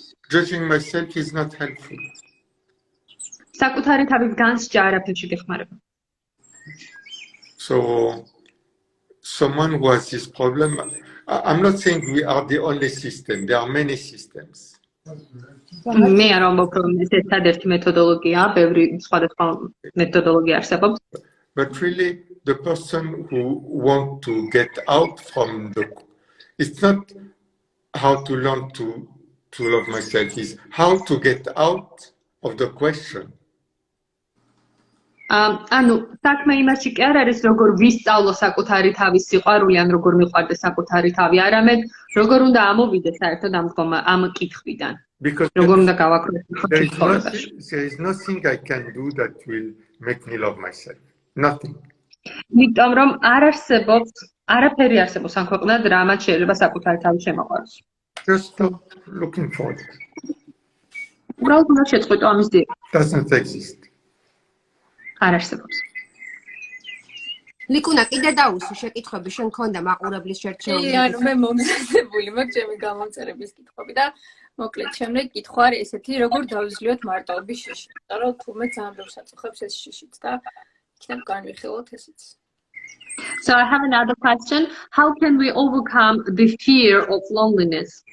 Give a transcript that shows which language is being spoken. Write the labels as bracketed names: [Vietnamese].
[English] judging myself is not helpful. [Georgian] საკუთარი თავის განსჯა არაფერში გეხმარება. [English] So someone who has this problem, I'm not saying we are the only system. There are many systems. [Georgian] მე არ ამბობ რომ ეს ერთადერთი მეთოდოლოგია, ბევრი სხვადასხვა მეთოდოლოგია არსებობს. [English] But really, the person who wants to get out from it's not how to learn to love myself, it's how to get out of the question. [Georgian] ანუ საქმე იმაში კი არ არის როგორ ვისწავლო საკუთარი თავის სიყვარული ან როგორ მიყვარდეს საკუთარი თავი, არამედ როგორ უნდა ამოვიდე საერთოდ ამ კითხვიდან. როგორ უნდა გავაკრო [English] there is nothing I can do that will make me love myself. Nothing. [Georgian] იმიტომ რომ არაფერი არსებობს ამ ქვეყნად, რამაც შეიძლება საკუთარი თავი შემოყვაროს. [English] Just stop looking for it. [Georgian] უბრალოდ უნდა შეწყვეტო ამის დი. [English] Doesn't exist. [Georgian] არ არსებობს. ლიკუნა, კიდე დაუსვი შეკითხვები, შენ ქონდა მაყურებლის შერჩეული. ანუ მე მომზადებული მაქვს ჩემი გამომწერების კითხვები და მოკლედ შემდეგ კითხვა არის ესეთი, როგორ დავიზლიოთ მარტოობის შიში. იმიტომ რომ თურმე ძალიან ბევრ საწუხებს ეს შიშიც და იქნებ განვიხილოთ ესეც. [English] So I have another question. How can we overcome the fear of loneliness?